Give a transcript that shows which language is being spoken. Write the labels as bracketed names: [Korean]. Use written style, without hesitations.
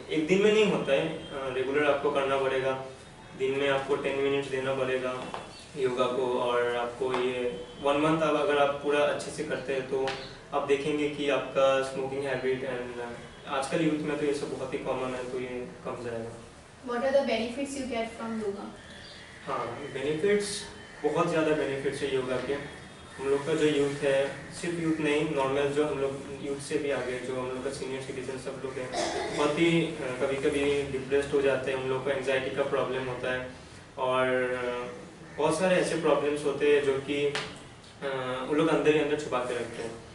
[Hindi] एक दिन में नहीं होता है, रेगुलर आपको करना पड़ेगा। दिन में आपको 10 मिनट्स देना पड़ेगा योगा को। और आपको ये 1 मंथ अब अगर आप पूरा अच्छे से करते हैं तो आप देखेंगे कि आपका स्मोकिंग हैबिट एंड आजकल यूथ में तो ये सब बहुत ही कॉमन है, तो ये कम जाएगा। [English] What are the benefits you get from yoga? [Hindi] हाँ, बेनिफिट्स बहुत ज़्यादा बेनिफिट्स है योगा के। हम लोग का जो यूथ है, सिर्फ यूथ नहीं, नॉर्मल जो हम लोग यूथ से भी आगे जो हम लोग का सीनियर सिटीजन सब लोग हैं, बहुत ही कभी कभी डिप्रेस्ड हो जाते हैं। हम लोग को एंजाइटी का प्रॉब्लम होता है और बहुत सारे ऐसे प्रॉब्लम्स होते हैं जो कि उन लोग अंदर ही अंदर छुपा के रखते हैं।